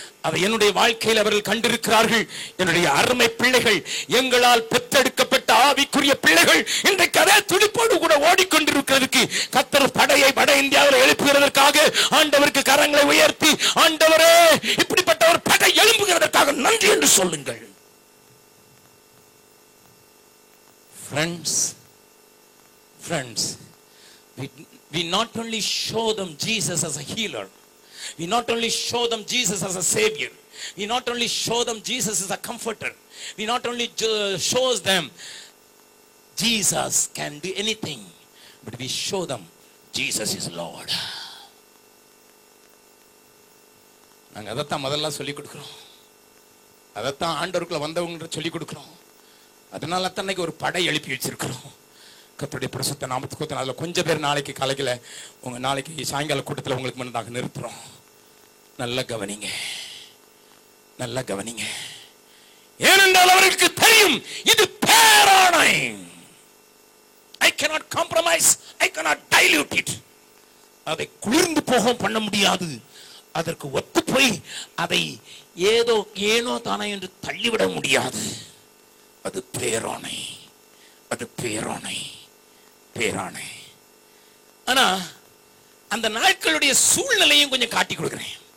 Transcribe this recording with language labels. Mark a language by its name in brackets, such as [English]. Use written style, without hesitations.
[Tamil] அதை என்னுடைய வாழ்க்கையில் அவர்கள் கண்டிருக்கிறார்கள். என்னுடைய அருமை பிள்ளைகள், எங்களால் பெற்றெடுக்கப்பட்ட ஆவிக்குரிய பிள்ளைகள் இன்றைக்கு அதே துடிப்போடு கூட ஓடிக்கொண்டிருக்கிறதுக்கு கர்த்தர் படையை வட இந்தியாவில் எழுப்புகிறதற்காக ஆண்டவருக்கு கரங்களை உயர்த்தி, ஆண்டவரே இப்படிப்பட்ட ஒரு படை எழுப்புகிறதற்காக நன்றி என்று சொல்லுங்கள். [English] Friends, we not only show them Jesus as a healer, we not only show them Jesus as a savior, we not only show them Jesus as a comforter, we not only shows them Jesus can do anything, but we show them Jesus is Lord. [Tamil] நாங்க அதைத்தான் முதல்ல சொல்லிக் கொடுக்கிறோம், அதைத்தான் ஆண்டவருக்குள்ள வந்தவங்க சொல்லிக் கொடுக்கிறோம். அதனால தான் இன்னைக்கு ஒரு படை எழுப்பி வச்சிருக்கிறோம். கர்த்தருடைய பரிசுத்த நாமத்துக்கு அதில் கொஞ்சம் பேர் நாளைக்கு காலையில் உங்க நாளைக்கு சாயங்கால கூட்டத்தில் உங்களுக்கு முன்னதாக நிறுத்துறோம். நல்ல கவனிங்க, நல்ல கவனிங்க. ஏனென்றால் அவருக்கு தெரியும் இது பேராணை. [English] I cannot compromise, I cannot dilute it. [Tamil] அதை குளிர்ந்து போக பண்ண முடியாது. அதற்கு ஒத்து போய் அதை ஏனோ தானே என்று தள்ளிவிட முடியாது. அது பேராணை, அது பேராணை, பேராணை. ஆனா அந்த நாட்களுடைய சூழ்நிலையும் கொஞ்சம் காட்டி கொடுக்கிறேன்.